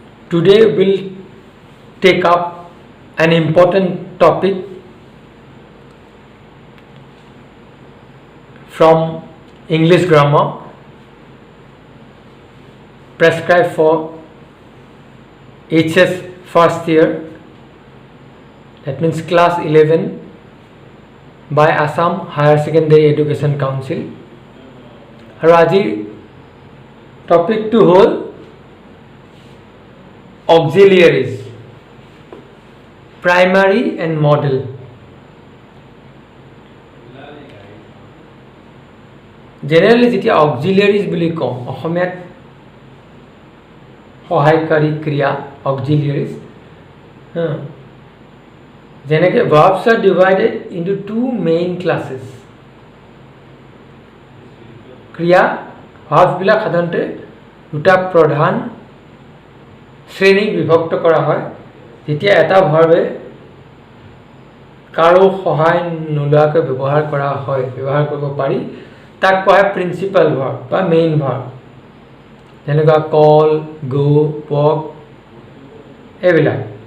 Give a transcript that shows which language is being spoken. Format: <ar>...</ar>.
<en>Today we'll take up an important topic from English grammar prescribed for HS first year, that means class 11 by Assam Higher Secondary Education Council.</en> <as>আৰু আজিৰ টপিকটো হ'ল auxiliaries, primary and model. Generally যেতিয়া auxiliaries বুলি কওঁ অসমীয়াত সহায়কাৰী ক্ৰিয়া auxiliaries যেনেকৈ</as> <en>verbs are divided into two main classes.</en> <as>ক্ৰিয়া verbs বিলাক সাধাৰণতে দুটা প্ৰধান শ্ৰেণী বিভক্ত কৰা হয় যেতিয়া এটা ভাৰ্বে কাৰো সহায় নোলোৱাকৈ ব্যৱহাৰ কৰিব পাৰি তাক কোৱা হয় প্ৰিন্সিপাল ভাৰ্ব বা মেইন ভাৰ্ব যেনেকৈ কল গো ৱক এইবিলাক</as>